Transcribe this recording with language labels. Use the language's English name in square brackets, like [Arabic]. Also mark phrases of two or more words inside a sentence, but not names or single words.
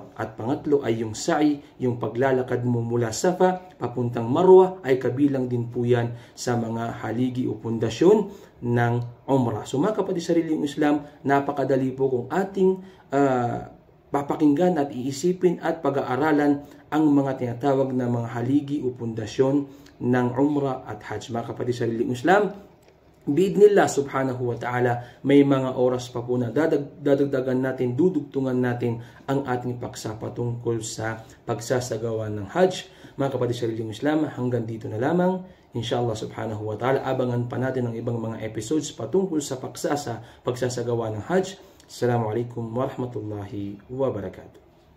[Filipino] At pangatlo ay yung sa'i, yung paglalakad mo mula Safa papuntang Marwa ay kabilang din po yan sa mga haligi o pundasyon ng Umrah. So mga kapatid sa reliyong Islam, napakadali po kung ating papakinggan at iisipin at pag-aaralan ang mga tinatawag na mga haligi o pundasyon ng Umrah at Hajj. Mga kapatid sa reliyong Islam, [Arabic] بإذن الله سبحانه وتعالى, [Filipino] may mga oras pa po na dadagdagan natin, dudugtungan natin ang ating paksa patungkol sa pagsasagawa ng Hajj. Mga kapatid sa reliyong Islam, hanggang dito na lamang. [Arabic] إن شاء الله سبحانه وتعالى, [Filipino] abangan pa natin ang ibang mga episodes patungkol sa pagsasagawa ng Hajj. [Arabic] السلام عليكم ورحمة الله وبركاته.